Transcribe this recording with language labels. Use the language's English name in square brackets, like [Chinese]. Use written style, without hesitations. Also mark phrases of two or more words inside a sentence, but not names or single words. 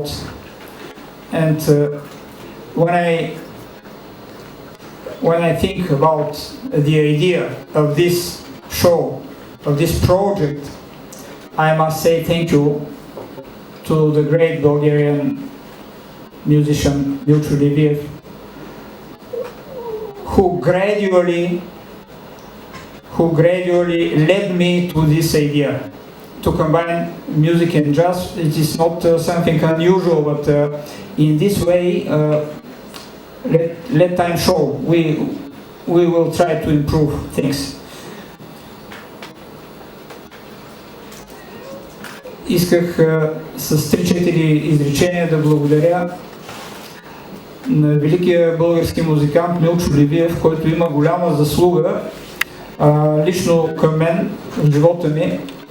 [English] And when I think about the idea of this show, of this project, I must say thank you to the great Bulgarian musician Načo Gospodinov, who gradually led me to this idea to combine music and jazz. It is not something unusual, but in this way, let time show. We will try to improve things. [Bulgarian] Исках с 3-4 изречения да благодаря на великия български музикант Начо Господинов, който има голяма заслуга лично към мен в живота ми.